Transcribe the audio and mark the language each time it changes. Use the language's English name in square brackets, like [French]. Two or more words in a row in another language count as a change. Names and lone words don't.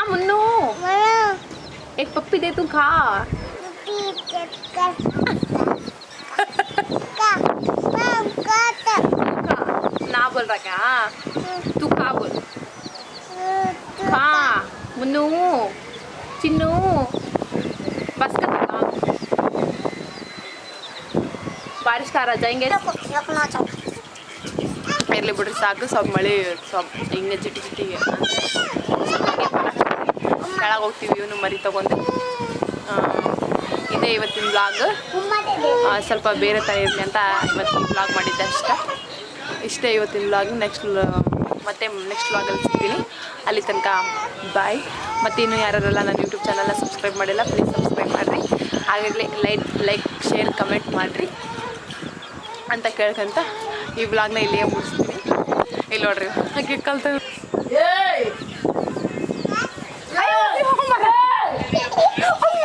[Hindi] मुन्नू एक पप्पी दे तू खा ना बोल रहा क्या तू खा बोल खा मुन्नू चिन्नू बस कर बारिश का आ जाएंगे [Kannada] ಇರಲಿ ಬಿಡ್ರಿ ಸಾಕು ಸ್ವಲ್ಪ ಮಳೆ ಸ್ವಲ್ಪ ಹಿಂಗೆ ಚಿಟಿ ಚಿಟಿಗೆ ಕೆಳಗೆ ಹೋಗ್ತೀವಿ ಇವನು ಮರಿ ತೊಗೊಂಡು ಇದೇ ಇವತ್ತಿನ ಬ್ಲಾಗ್ ಸ್ವಲ್ಪ ಬೇರೆ ಥರ ಇರಲಿ ಅಂತ ಇವತ್ತಿನ ಬ್ಲಾಗ್ ಮಾಡಿದ್ದೆ ಇಷ್ಟೇ ಇವತ್ತಿನ ಬ್ಲಾಗ್ ನೆಕ್ಸ್ಟ್ ಬ್ಲಾಗಲ್ಲಿ ಸಿಗ್ತೀನಿ ಅಲ್ಲಿ ತನಕ ಬಾಯ್ ಮತ್ತು ಇನ್ನು ಯಾರೆಲ್ಲ ನನ್ನ ಯೂಟ್ಯೂಬ್ ಚಾನಲ್ನ ಸಬ್ಸ್ಕ್ರೈಬ್ ಮಾಡಿಲ್ಲ [English] please subscribe [Kannada] ಮಾಡಿರಿ ಹಾಗಾಗಿ [English] like share comment [Kannada] ಮಾಡಿರಿ ಅಂತ ಕೇಳ್ಕೊಂತ ಈ ಬ್ಲಾಗ್ನ ಇಲ್ಲಿಯೇ ಮುಗಿಸ್ತೀನಿ ಇಲ್ಲಿ ನೋಡ್ರಿ ಹಾಗೆ ಕಲ್ತ